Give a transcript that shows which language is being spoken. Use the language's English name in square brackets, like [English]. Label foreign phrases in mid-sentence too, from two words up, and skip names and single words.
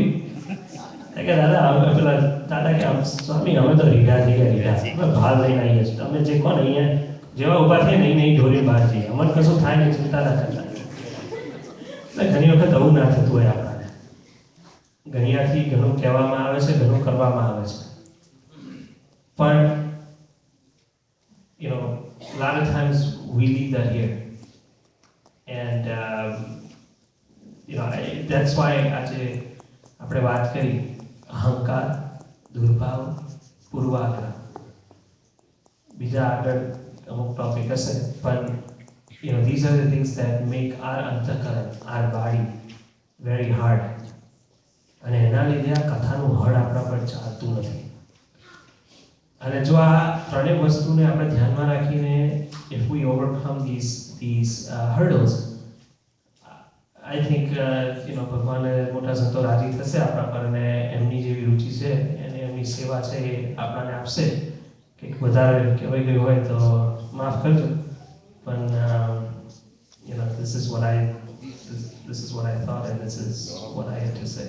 [Gujarati] કે દાદા પેલા દાદા કે સ્વામી અમે તો રીઢા થઈ ગયા, અમે ભાર લઈને આવીએ છીએ, અમે જે કોણ અહીંયા જેવા ઊભા થઈએ નહીં ઢોરી બહાર જઈએ, અમને કશું થાય નહીં, ચિંતા ના કરતા. એટલે ઘણી વખત આવું ના થતું હોય આપણાને. ઘણીયાથી ઘણું કહેવામાં આવે છે, ઘણું કરવામાં આવે છે, પણ [English] a lot of times we leave that here. And that's why [Gujarati] આજે આપણે વાત કરી અહંકાર, દુર્ભાવ, પૂર્વાગ્રહ. બીજા આગળ અમુક ટોપિક હશે, પણ [English] these are the things that make our અંતઃકરણ, our body very hard. [Gujarati] અને એના લીધે આ કથાનું હળ આપણા પર ચાલતું નથી. અને જો આ ત્રણેય વસ્તુને આપણે ધ્યાનમાં રાખીને [English] if we overcome these hurdles, I think [Gujarati] ભગવાને મોટા સંતો રાજી થશે આપણા પર, અને એમની જેવી રુચિ છે અને એમની સેવા છે એ આપણાને આપશે. કંઈક વધારે કહેવાઈ ગયું હોય તો માફ કરજો, પણ [English] this is what I this is what I thought, and this is what I had to say.